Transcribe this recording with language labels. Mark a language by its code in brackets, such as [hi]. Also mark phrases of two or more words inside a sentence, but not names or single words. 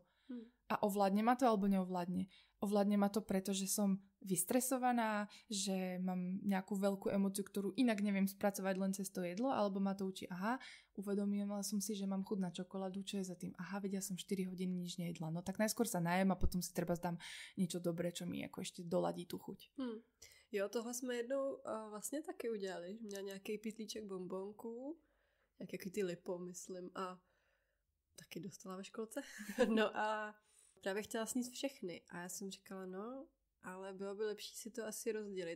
[sk] A ovládne ma to alebo neovládne? Ovládne ma to preto, že som vystresovaná, že mám nejakú veľkú emóciu, ktorú inak neviem spracovať len cez to jedlo, alebo ma to učí, uvedomila som si, že mám chuť na čokoládu, čo je za tým, vedia som 4 hodiny nič nejedla, no tak najskôr sa najem a potom si treba zdám niečo dobré, čo mi ako ešte doladí tú chuť. [cs] Jo, tohle jsme jednou vlastně taky udělali, měla nějaký pytlíček bonbonku, nějaký ty lipo, myslím, a taky dostala ve školce, no a právě chtěla sníst všechny a já jsem říkala, no, ale bylo by lepší si to asi rozdělit.